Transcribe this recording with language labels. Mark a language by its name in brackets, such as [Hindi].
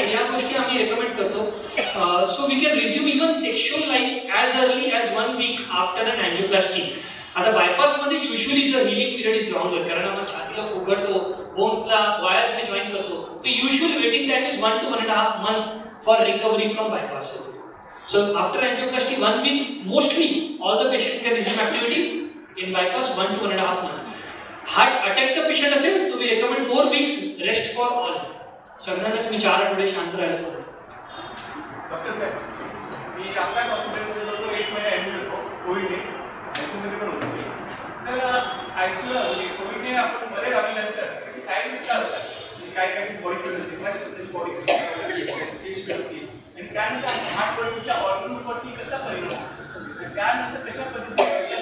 [Marathi] या गोष्टी आम्ही रेकमेंड करतो. [English] So we can resume even sexual life as early as 1 week after an angioplasty. [Marathi] आता बायपासमध्ये usually [English] the healing period is longer, [Marathi] कारण आपण छातीला उघडतो, बोन्सला वायर्सने जॉईन करतो. [English] तर usually waiting time is 1 to 1.5 month for recovery from bypass. So after angioplasty 1 week, mostly all the patients can resume activity. In bypass 1 to 1.5 months. Heart attack [Marathi] चा patient असेल तो [English] we recommend 4 weeks rest for all. [Marathi] सगळ्यांनाच मी 4 आठवडे शांत राहायला सांगतो. Doctor साहेब, मी आपल्या हॉस्पिटलमध्ये 1 महिना ऍडमिट होतो कोविडने, आयसीयूमध्ये पण होतो. तर ऍक्च्युअली म्हणजे कोविडने आपण बरे झाल्यानंतर साईड इफेक्ट काय होतात, काही काही बॉडी पेन होते, काही स्वतःची बॉडी चेस्ट पेन होती आणि त्यानंतर हार्ट बॉडीच्या ऑर्गनवरती कसा परिणाम होतो, त्यानंतर कशा पद्धतीने.